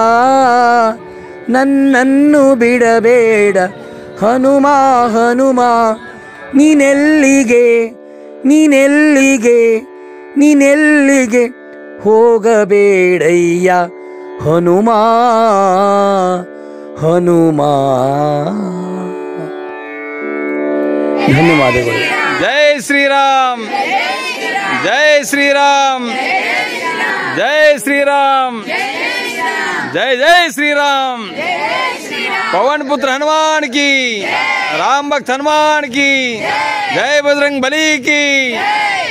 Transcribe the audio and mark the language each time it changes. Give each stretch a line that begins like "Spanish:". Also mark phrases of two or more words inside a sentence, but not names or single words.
Kannada: ನನ್ನನ್ನು ಬಿಡಬೇಡ ಹನುಮ ಹನುಮ ನೀನೆಲ್ಲಿಗೆ ನೀನೆಲ್ಲಿಗೆ ನೀನೆಲ್ಲಿಗೆ ಹೋಗಬೇಡಯ್ಯ ಹನುಮ ಹನುಮ. ಧನ್ಯವಾದಗಳು.
Hindi: जय श्रीराम जय श्रीराम जय श्रीराम जय जय श्री राम पवन पुत्र हनुमान की राम भक्त हनुमान की जय बजरंग बली की